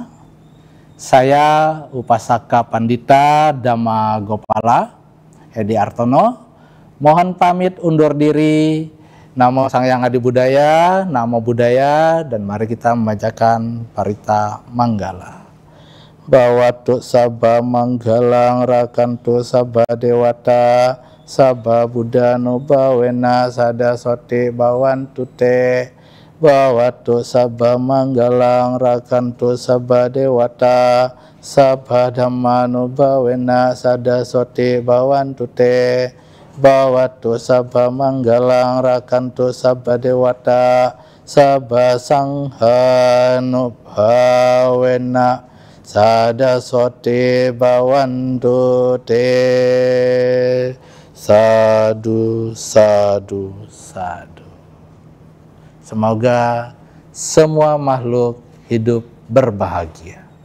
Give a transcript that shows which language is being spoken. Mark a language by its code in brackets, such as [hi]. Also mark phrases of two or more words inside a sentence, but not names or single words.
[id] Saya Upasaka Pandita Dhamma Gopala Edi Artono mohon pamit undur diri. [pi] Namo Sang Hyang Adi Budaya, Namo Buddhaya, [id] dan mari kita membacakan Parita Manggala. [pi] Bawatu sabba manggalang rakantu sabba dewata sabba buddhanu bawena sada sote bawantu te. Bawatu sabba manggalang rakantu sabba dewata sabba dhammanu bawena sada sote bawantu te. Bawatu sabba manggalang rakantu sabba dewata sabba sanghanu bawena sada sote bawantu te. Sadu, sadu, sadu. [id] Semoga semua makhluk hidup berbahagia.